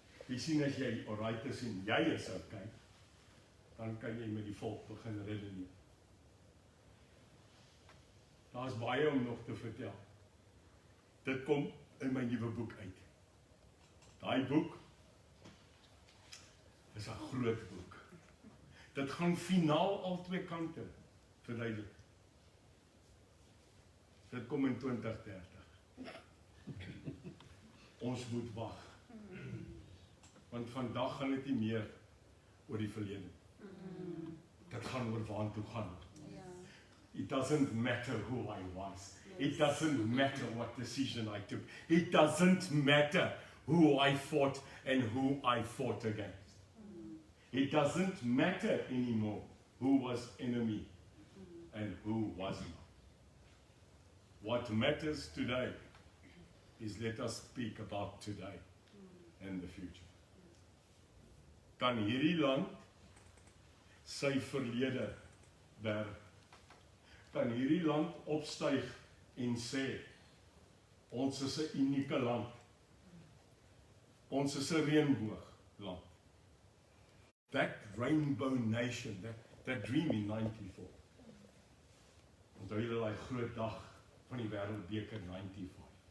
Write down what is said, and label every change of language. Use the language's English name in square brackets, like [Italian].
[Afrikaans] Jy sien as jy alright is en jy is okay, dan kan jy met die volk begin redeneer. Daar is baie om nog te vertel. Dit kom in my nuwe boek uit. Daai boek is 'n groot boek. Dit gaan finaal al twee kante verduidelik. Dit kom in 2030. Ons moet wag. Want vandag gaan dit nie meer oor die verlede. Dit gaan oor waartoe gaan. [English] It doesn't matter who I was. It doesn't matter what decision I took. It doesn't matter who I fought and who I fought against. It doesn't matter anymore who was enemy and who wasn't. What matters today is let us speak about today and the future. [Afrikaans] Kan hierdie land sy verlede berg? Kan hierdie land opstyg en sê, ons is 'n unieke land. Ons is 'n reënboogland. [English] That rainbow nation, that dream in 94. [Afrikaans] Onthou julle daai groot dag van die wêreldbeker 95.